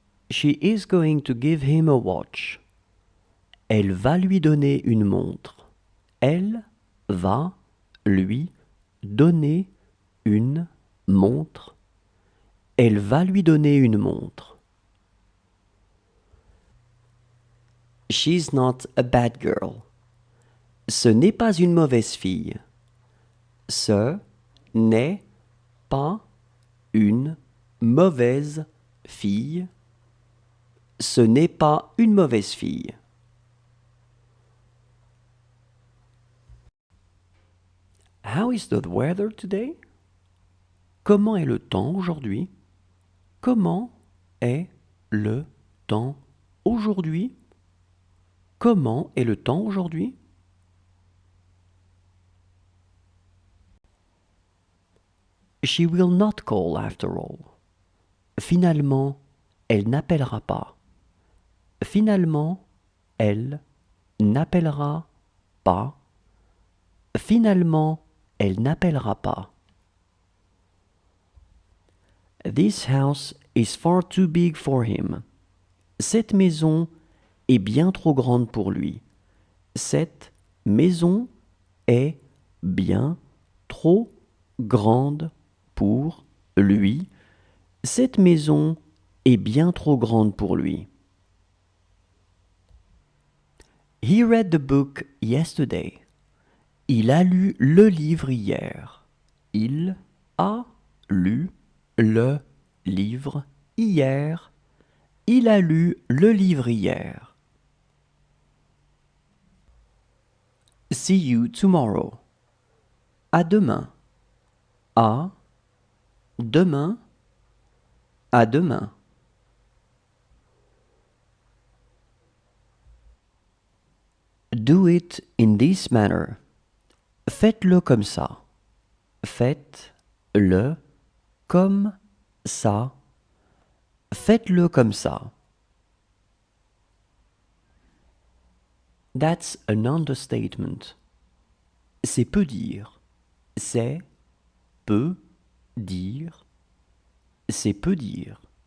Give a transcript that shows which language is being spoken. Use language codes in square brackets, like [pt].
[en] She is going to give him a watch. [fr] Elle va lui donner une montre. Elle va lui donner une montre. Elle va lui donner une montre. [en] She's not a bad girl. [fr] Ce n'est pas une mauvaise fille. Ce n'est pas une mauvaise fille. Ce n'est pas une mauvaise fille. [en] How is the weather today? [fr] Comment est le temps aujourd'hui? Comment est le temps aujourd'hui? Comment est le temps aujourd'hui? [en] She will not call after all. [fr] Finalement, elle n'appellera pas. Finalement, elle n'appellera pas. Finalement, elle n'appellera pas. [en] This house is far too big for him. [fr] Cette maison est bien trop grande pour lui. Cette maison est bien trop grande pour lui. Cette maison est bien trop grande pour lui. [en] He read the book yesterday. [fr] Il a lu le livre hier. Il a lu le livre hier. Il a lu le livre hier. [en] See you tomorrow. [fr] À demain. À demain. À demain. [en] Do it in this manner. [fr] Faites-le comme ça. Faites-le comme ça. Faites-le comme ça. [en] That's an understatement. [fr] C'est peu dire. C'est peu dire. C'est peu dire.